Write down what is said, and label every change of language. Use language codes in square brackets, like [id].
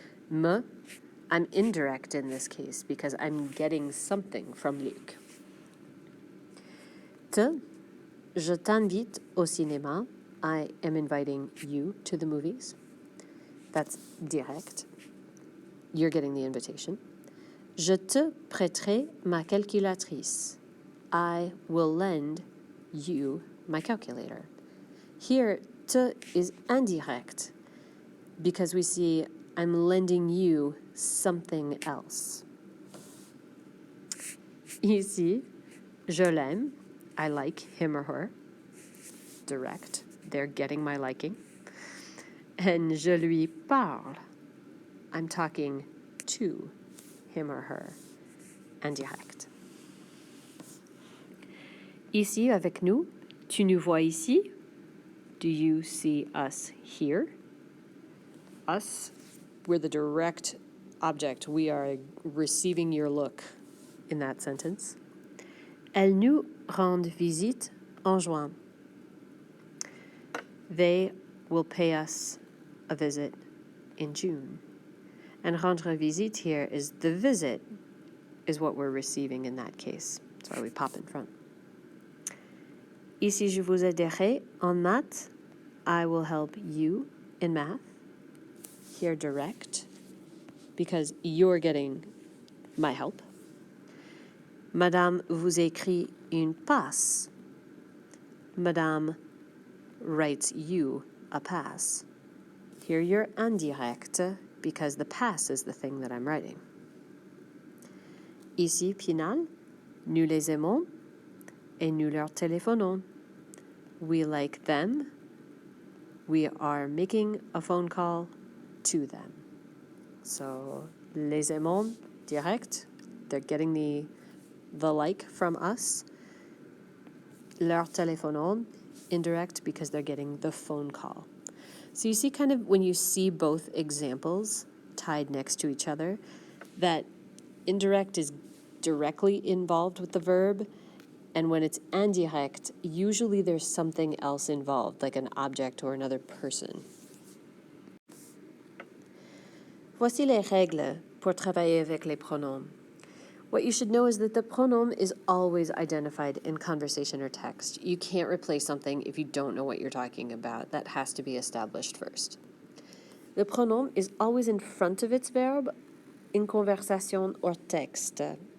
[en] Me, I'm indirect in this case because I'm getting something from Luc. Te, [fr] je t'invite au cinéma. [en] I am inviting you to the movies. That's direct. You're getting the invitation. [fr] Je te prêterai ma calculatrice. [en] I will lend you my calculator. Here, Te is indirect because we see I'm lending you something else. [fr] Ici, je l'aime. [en] I like him or her. Direct. They're getting my liking. And [fr] je lui parle. [en] I'm talking to him or her. Indirect. [fr] Ici, avec nous. Tu nous vois ici. [en] Do you see us here? Us, we're the direct object. We are receiving your look in that sentence. [fr] Elles nous rendent visite en juin. [en] They will pay us a visit in June. And rendre visite here is the visit is what we're receiving in that case. That's why we pop in front. [fr] Ici, je vous aiderai en maths. [en] I will help you in math. Here, direct, because you're getting my help. [fr] Madame vous écrit une passe. [en] Madame writes you a pass. Here, you're indirect, because the pass is the thing that I'm writing. [fr] Ici, Pinal, nous les aimons et nous leur téléphonons. [en] We like them. We are making a phone call to them. So, les aimons, direct. They're getting the like from us. Leur téléphonons, indirect, because they're getting the phone call. So you see kind of when you see both examples tied next to each other, that indirect is directly involved with the verb, and when it's indirect, usually there's something else involved, like an object or another person. [fr] Voici les règles pour travailler avec les pronoms. [en] What you should know is that the pronom is always identified in conversation or text. You can't replace something if you don't know what you're talking about. That has to be established first. The pronom is always in front of its verb in conversation or texte.